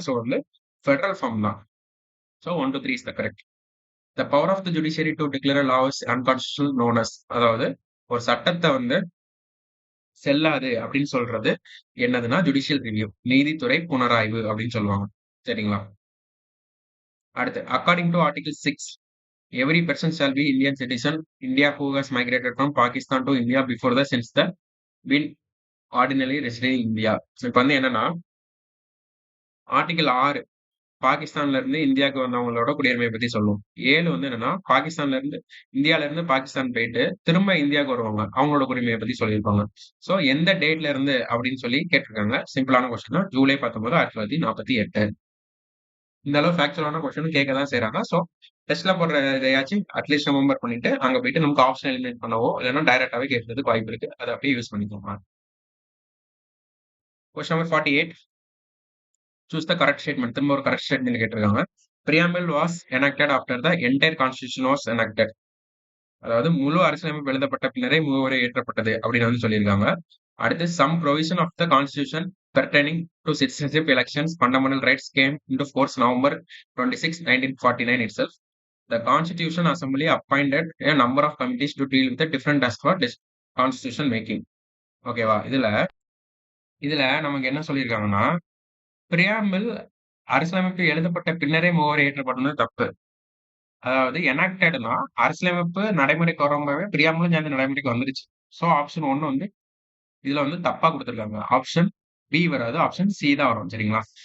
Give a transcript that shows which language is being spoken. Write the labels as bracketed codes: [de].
[ta] So வந்து federal form தான். [en] So 1, 2, 3 is the correct. The power of the judiciary to declare a law is unconstitutional known as. [ta] அதாவது ஒரு சட்டத்த வந்து செல்லாது அப்படின்னு சொல்றது என்னதுன்னா, ஜுடிஷியல் ரிவ்யூ. நீதித்துறை புனராய்வு அப்படின்னு சொல்லுவாங்க. சரிங்களா? அடுத்து according two article 6 [en] every person shall be Indian citizen. India who has migrated from Pakistan to India before the since the been ordinarily residing in India. [ta] So இப்ப வந்து என்னன்னா, ஆர்டிகிள் 6 பாகிஸ்தான்ல இருந்து இந்தியாவுக்கு வந்தவங்களோட குடியுரிமையை பத்தி சொல்லும். 7 வந்து என்னன்னா, பாகிஸ்தான்ல இருந்து இந்தியால இருந்து பாகிஸ்தான் போயிட்டு திரும்ப இந்தியாவுக்கு வருவாங்க. அவங்களோட குடியுரிமையை பத்தி சொல்லியிருப்பாங்க. சோ எந்த டேட்ல இருந்து அப்படின்னு சொல்லி கேட்டிருக்காங்க. சிம்பிளான கொஸ்டின் தான். ஜூலை 19, 1948. இந்த அளவு ஃபேக்சுவலான கொஸ்டின் கேட்க தான் செய்றாங்க. சோ டெஸ்ட்ல போடுற எதையாச்சும் அட்லீஸ்ட் ரிமெம்பர் பண்ணிட்டு, அங்க போயிட்டு நமக்கு ஆப்ஷன் எலிமினேட் பண்ணவோ, இல்லன்னா டைரக்ட்டாவே கேட்கறதுக்கு வாய்ப்பு இருக்கு. அத அப்படியே யூஸ் பண்ணிக்கோங்க. Question number 48. [en] Choose the correct statement. [ta] திரும்ப ஒரு கரெக்ட் ஸ்டேட்மெண்ட் கேட்டிருக்காங்க. [en] Preamble was enacted after the entire constitution was enacted. [ta] அதாவது முழு அரசியலமைப்பு எழுதப்பட்ட பின்னரே முகவுரை ஏற்றப்பட்டது அப்படின்னு வந்து சொல்லியிருக்காங்க. [en] அடுத்து some provision of the constitution pertaining to citizenship elections fundamental rights came into force November 26, 1949 itself. The Constitution Assembly appointed a number of committees to deal with the different tasks for constitution making. [ta] ஓகேவா? இதுல இதுல நமக்கு என்ன சொல்லியிருக்காங்கன்னா, preamble அரசியலமைப்பு எழுதப்பட்ட பின்னரே முகவரி ஏற்றப்பட்டது தப்பு. அதாவது எனக்டட்னா அரசியலமைப்பு நடைமுறைக்கு வரும்போதே பிரியாம்பிளும் சேர்ந்து நடைமுறைக்கு வந்துருச்சு. சோ ஆப்ஷன் 1 வந்து இதுல வந்து தப்பா குடுத்திருக்காங்க. ஆப்ஷன் பி வராது. ஆப்ஷன் சி தான் வரும். சரிங்களா?